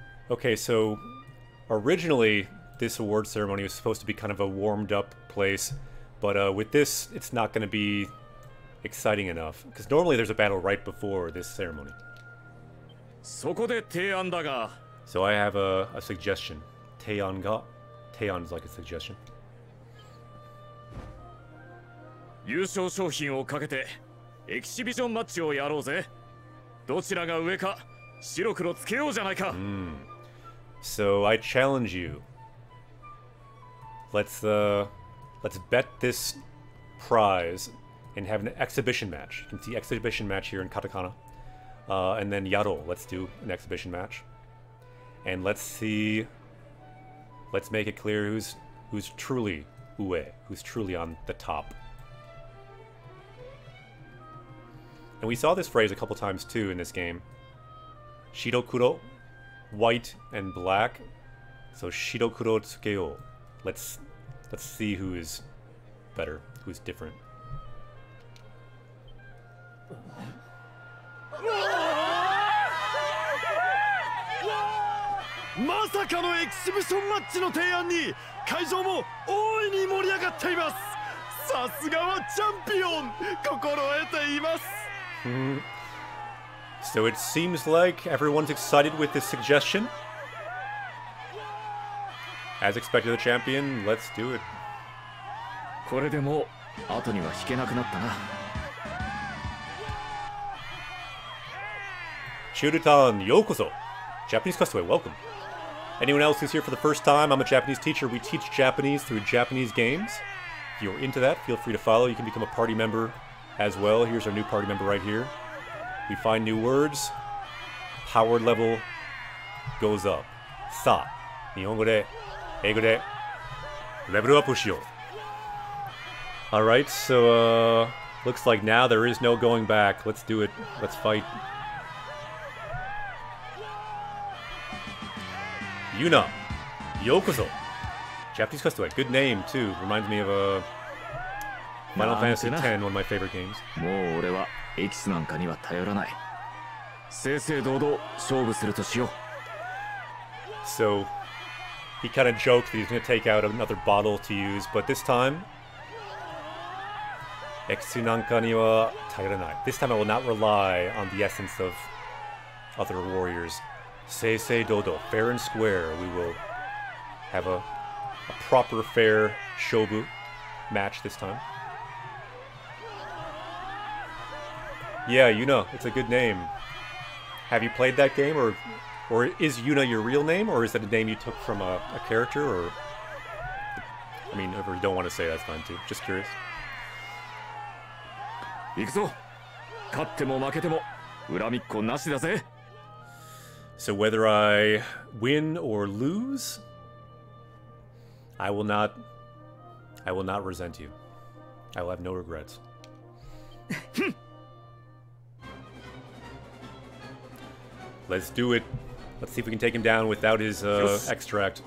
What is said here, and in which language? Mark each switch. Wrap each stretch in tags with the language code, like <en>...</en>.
<en>Okay, so originally this award ceremony was supposed to be kind of a warmed up place, but with this, it's not going to be exciting enough because normally there's a battle right before this ceremony.</en> <ja>そこで提案だが。</ja> <en>So I have a suggestion. Teian is like a suggestion.</en> <ja>優勝賞品をかけてエキシビションマッチをやろうぜ。どちらが上か白黒つけようじゃないか。</ja> <en>So I challenge you. Let's bet this prize and have an exhibition match. You can see exhibition match here in katakana. And then yaro, let's do an exhibition match. And let's see. Let's make it clear who's truly ue, who's truly on the top. And we saw this phrase a couple times too in this game. Shirokuro, white and black. So</en> <ja>Shirokuro tsukeo.</ja> <en>Let's see who is better, who's different.</en> <ja>まさかのエキシビションマッチの提案に会場も大いに盛り上がっています。さすがはチャンピオン、心得ています。</ja> <en>So it seems like everyone's excited with this suggestion. As expected, the champion, let's do it.</en> <ja>これでもう後には引けなくなったな。 Churutan, yokoso.</ja> <en>Japanese customary, welcome. Anyone else who's here for the first time, I'm a Japanese teacher. We teach Japanese through Japanese games. If you're into that, feel free to follow. You can become a party member as well. Here's our new party member right here. We find new words. Power level goes up. Sa.</en> <ja>Nihongo de, eigo de, level up shiyou.</ja> <en>Alright, so, looks like now there is no going back. Let's do it. Let's fight. Yuna,</en> <ja>yokoso.</ja> <en>Japanese customary. Good name, too. Reminds me of Final Fantasy X, one of my favorite games.</en> <ja>もう俺はエキスなんかには頼らない。正々堂々勝負するとしよう。</ja> <en>So he kind of joked that he's going to take out another bottle to use, but this time,</en> <ja>Ekisu nanka ni wa tayoranai.</ja> <en>This time I will not rely on the essence of other warriors.</en> <ja>Seisei dodo,</ja> <en>fair and square. We will have a proper fair shobu match this time. Yeah, Yuna, it's a good name. Have you played that game, or is Yuna your real name, or is that a name you took from a character, or... I mean, if you don't want to say, that's fine too. Just curious.</en> <ja>行くぞ。勝っても負けても恨みっこなしだぜ。</ja> <en>So whether I win or lose, I will not resent you. I will have no regrets. Let's do it. Let's see if we can take him down without his extract.</en>